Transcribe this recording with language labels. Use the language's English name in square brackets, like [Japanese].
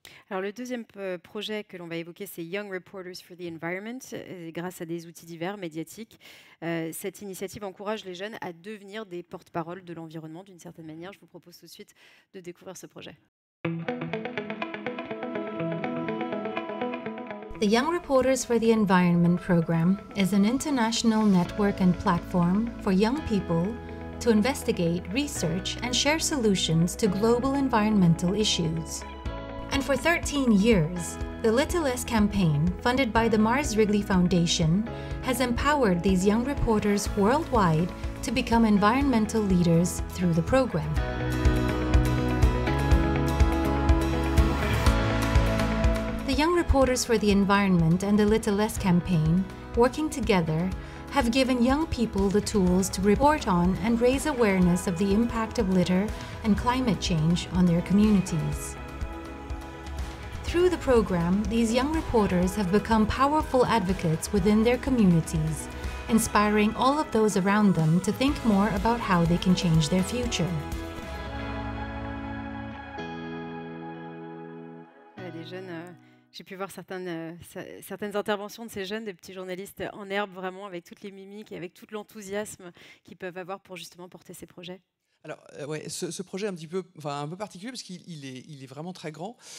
[French] Alors le deuxième projet que l'on va évoquer, c'est Young Reporters for the Environment. Grâce à des outils divers, médiatiques, cette initiative encourage les jeunes à devenir des porte-parole de l'environnement d'une certaine manière. Je vous propose tout de suite de découvrir ce projet. [English] The Young Reporters for the Environment program is an international network and platform for young people to investigate, research, and share solutions to global environmental issues. And for 13 years, the Little Less campaign, funded by the Mars Wrigley Foundation, has empowered these young reporters worldwide to become environmental leaders through the program. The Young Reporters for the Environment and the Little Less campaign, working together, have given young people the tools to report on and raise awareness of the impact of litter and climate change on their communities. Through the program, these young reporters have become powerful advocates within their communities, inspiring all of those around them to think more about how they can change their future. [French] Des jeunes, j'ai pu voir certaines interventions de ces jeunes, des petits journalistes en herbe, vraiment avec toutes les mimiques et avec tout l'enthousiasme qu'ils peuvent avoir pour justement porter ces projets. Alors, ouais, ce projet est un peu particulier parce qu'il est vraiment très grand.